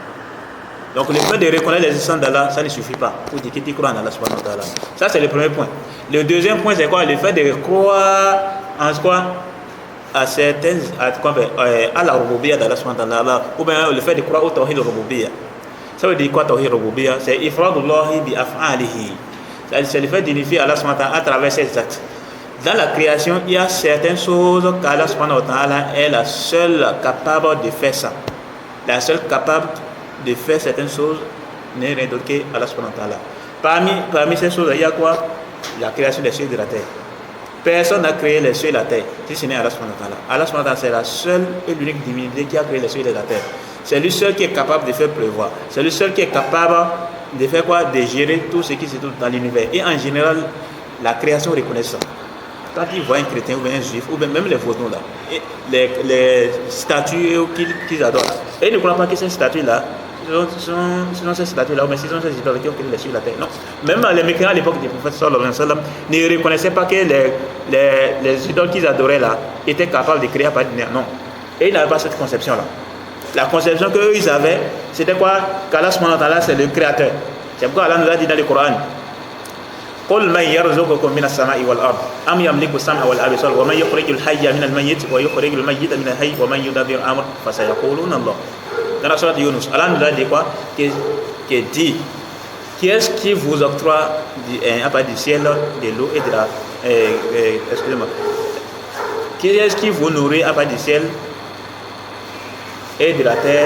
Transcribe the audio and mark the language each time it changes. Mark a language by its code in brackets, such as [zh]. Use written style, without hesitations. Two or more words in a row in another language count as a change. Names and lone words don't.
[fr] Donc le fait de reconnaître l'existence d'Allah, ça ne suffit pas pour dire que tu crois en Allah [ar] سبحانه وتعالى. [fr] Ça c'est le premier point. Le deuxième point, c'est quoi? Le fait de croire en quoi? À la rububiyya d'Allah [ar] سبحانه وتعالى, [fr] ou bien le fait de croire au [ar] توحيد الربوبية. [fr] Ça veut dire quoi [ar] توحيد الربوبية? [fr] C'est [ar] إفراد الله بأفعاله. [fr] C'est le fait d'unifier Allah [ar] سبحانه وتعالى [fr] à travers ses actes. Dans la création, il y a certaines choses qu'Allah [ar] سبحانه وتعالى [fr] est la seule capable de faire ça. La seule capable de faire certaines choses n'est rien d'autre qu'Allah [ar] سبحانه وتعالى. [fr] Parmi ces choses, il y a quoi? La création des cieux et de la terre. Personne n'a créé les cieux et la terre, si ce n'est Allah [ar] سبحانه وتعالى. الله سبحانه وتعالى, [fr] c'est la seule et l'unique divinité qui a créé les cieux et la terre. C'est lui seul qui est capable de faire pleuvoir. C'est lui seul qui est capable de faire quoi? De gérer tout ce qui se trouve dans l'univers. Et en général, la création reconnaît ça. Quand ils voient un chrétien ou un juif, ou même les vaudous là, les statues qu'ils adorent, et ils ne croient pas que ces statues-là, sinon ces statues-là, mais sinon ces idoles qui ont créé les cieux et la terre. Non. Même les mécréants à l'époque du prophète [ar] صلى الله عليه وسلم [fr] ne reconnaissaient pas que les idoles qu'ils adoraient là étaient capables de créer à partir de rien. Non. Et ils n'avaient pas cette conception-là. La conception qu'eux ils avaient, c'était quoi? Qu'Allah [ar] سبحانه وتعالى [fr] c'est le créateur. C'est pourquoi Allah nous a dit dans le Coran: [ar] قل من يرزقكم من السماء والأرض أم يملك السمع والأبصار ومن يخرج الحي من الميت ويخرج الميت من الحي ومن يدبر الأمر فسيقولون الله. [fr] Dans la sourate Yunus, Allah nous a dit quoi? Qui dit qui est-ce qui vous octroie à part du ciel, de l'eau et de la excusez-moi, qui est-ce qui vous nourrit à part du ciel et de la terre?